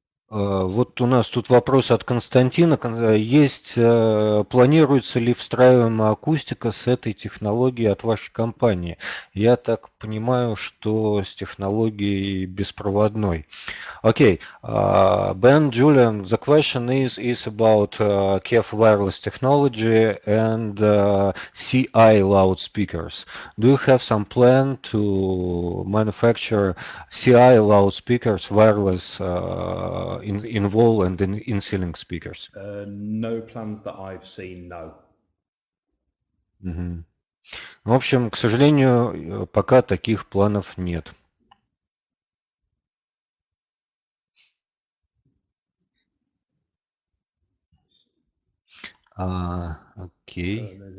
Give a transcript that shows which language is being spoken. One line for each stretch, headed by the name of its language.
Russian: Вот у нас тут вопрос от Константина. Планируется ли встраиваемая акустика с этой технологией от вашей компании? Я так понимаю, что с технологией беспроводной.
English: Okay, Ben, Julian, the question is about KEF wireless technology and CI loudspeakers. Do you have some plan to manufacture CI loudspeakers, wireless in wall and in ceiling speakers? No plans that I've seen, no.
Russian: В общем, к сожалению, пока таких планов нет. Окей.